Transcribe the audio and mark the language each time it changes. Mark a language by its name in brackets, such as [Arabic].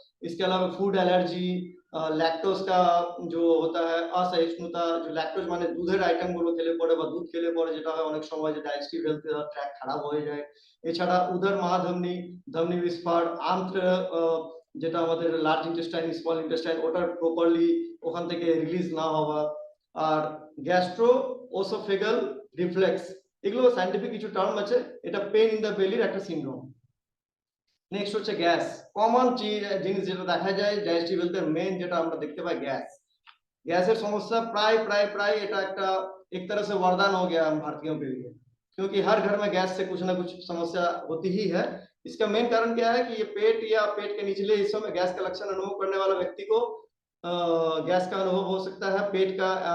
[Hindi] इसके अलावा food allergy, lactose का जो होता है असहिष्णुता, जो लैक्टोज माने दूधेर आइटम गुलो खेले पड़े [Bangla] বা দুধ খেলে পরে যেটা হয় অনেক সময় যে ডাইজেস্টিভ হেলথ ট্র্যাক খারাপ হয়ে যায়। এছাড়া উদর মহাধমনী, ধমনী বিস্ফার, আন্ত্র যেটা আমাদের লার্জ ইন্টেস্টাইন স্মল ইন্টেস্টাইন ওটার প্রপারলি ওখান থেকে রিলিজ না হওয়া, আর গ্যাস্ট্রো ওসোফেগাল রিফ্লেক্স, এগুলো সায়েন্টিফিক কিছু টার্ম আছে। এটা পেন ইন দ্য বেলির একটা সিনড্রোম। নেক্সট হচ্ছে গ্যাস, কমন জিনিস যেটা দেখা যায় ডাইজেস্টিভ হেলথের মেন যেটা আমরা দেখতে পাই গ্যাস। গ্যাসের সমস্যা प्राय এটা একটা [Hindi] एक तरह से वरदान हो गया हम भारतीयों के लिए, क्योंकि हर घर में गैस से कुछ ना कुछ समस्या होती ही है। इसका मेन कारण क्या है कि ये पेट या पेट के निचले हिस्सों में गैस का लक्षण अनुभव करने वाला व्यक्ति को गैस का अनुभव हो सकता है, पेट का।